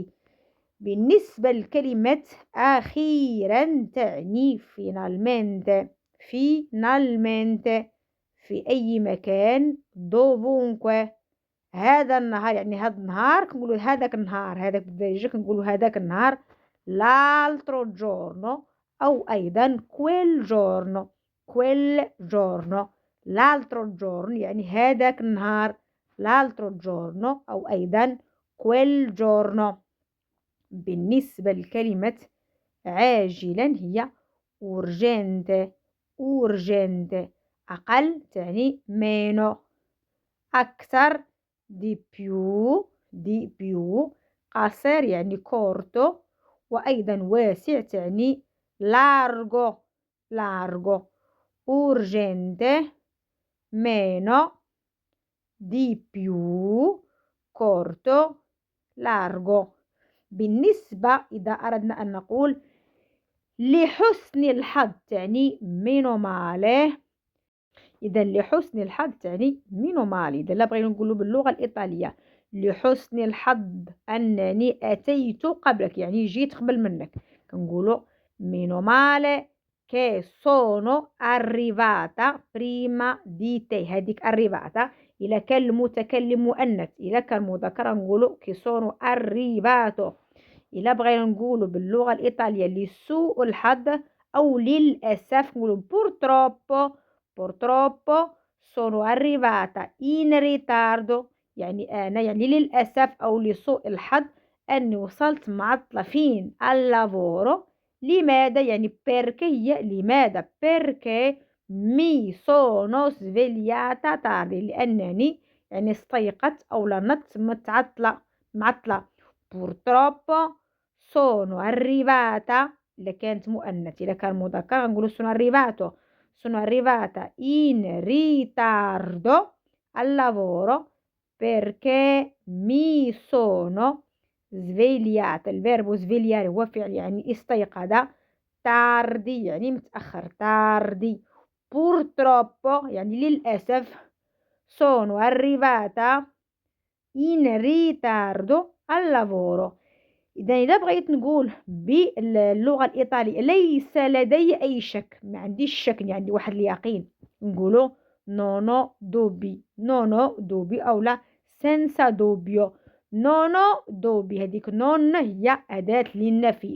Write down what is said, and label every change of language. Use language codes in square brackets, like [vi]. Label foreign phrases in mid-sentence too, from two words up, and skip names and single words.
[ar] بالنسبة لكلمة أخيرا تعني finalmente في أي مكان dovunque. هذا النهار يعني هذا النهار كنقولوا هذاك النهار، هذاك بالدارجة كنقولوا هذاك النهار [it] l'altro giorno [ar] أو أيضا [it] quel giorno l'altro giorno [ar] يعني هذاك النهار [it] l'altro giorno [ar] أو أيضا [it] quel giorno. [ar] بالنسبة لكلمة عاجلا هي urgente أقل تعني meno، أكثر di [it] più، [ar] قصير يعني corto، وأيضا واسع تعني largo [it] urgente meno di più corto largo. [ar] بالنسبة إذا أردنا أن نقول لحسن الحظ تعني [it] meno male. [ar] إذا لحسن الحظ تعني [it] meno male. [ar] إذا لا بغينا نقوله باللغة الإيطالية لحسن الحظ أنني أتيت قبلك يعني جيت قبل منك، كنقولوا [it] meno male che sono arrivata prima di te. [ar] هذيك arrivata إلا كان المتكلم مؤنث. إلا كان مذكر نقولوا [it] che sono arrivato. [ar] إلا بغينا نقولوا باللغة الإيطالية لسوء الحظ أو للأسف نقولوا purtroppo. [it] purtroppo sono arrivata in ritardo، [ar] يعني أنا يعني للأسف أو لسوء الحظ أني وصلت معطلة فين اللافورو. [it] لماذا يعني perché [ar] هي لماذا [it] perché mi sono svegliata tardi، [ar] لأنني يعني استيقظت أو نضت معطلة. [it] purtroppo sono arrivata. [ar] إذا كانت مؤنث. إذا كان مذكر نقول [it] sono arrivato. sono arrivata in ritardo al lavoro perché mi sono svegliata. [ar] الفيرب svegliare هو فعل يعني استيقظ. tardi يعني متأخر. [it] tardi. [ar] purtroppo يعني للأسف. [it] sono arrivata in ritardo al lavoro. [ar] إذا بغيت نقول باللغة الإيطالية ليس لدي أي شك، ما عنديش شك، يعني عندي واحد اليقين، نقولوا [it] non ho dubbi. non ho dubbi أو la senza dubbio. non ho dubbi [ar] هذيك نون هي أداة للنفي.